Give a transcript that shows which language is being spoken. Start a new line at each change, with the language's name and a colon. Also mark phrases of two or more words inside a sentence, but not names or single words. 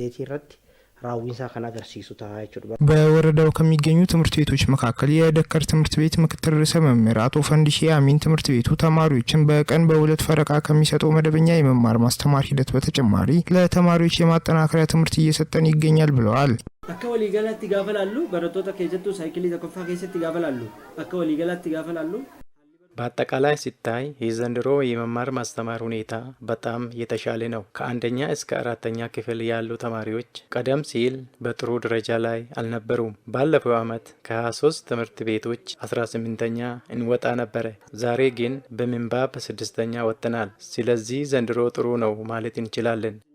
Amharic: በወረዳው ከሚገኙ ትምህርት ቤቶች መካከል የደከር ትምህርት ቤት ምክትል ርዕሰ መምህር አቶ ፈንዲሺ አሚን ትምህርት ቤቱ ተማሪዎችን በቀን በ2 ፈረቃ ከሚሰጠው መደበኛ የመማር ማስተማር ሂደት በተጨማሪ ለተማሪዎች የማጠናከሪያ ትምህርት እየሰጠን ይገኛል ብለዋል።
Oromo: akka waliigalaatti gaafa laallu barattoota keessattuu saayikilii tokkoffaa keessatti gaafa laallu akka waliigalaatti gaafa laallu
Amharic: በአጠቃላይ ሲታይ የዘንድሮ የመማር ማስተማር ሁኔታ በጣም የተሻለ ነው። ከአንደኛ እስከ 4ኛ ክፍል ያሉ ተማሪዎች ቀደም ሲል በጥሩ ደረጃ ላይ አልነበሩም። ባለፈው ዓመት ከ23 ትምህርት ቤቶች 18ኛ እንወጣ ነበረ። ዛሬ ግን በምንባብ 6ኛ ወጥተናል። ስለዚህ ዘንድሮ ጥሩ ነው ማለት እንችላለን።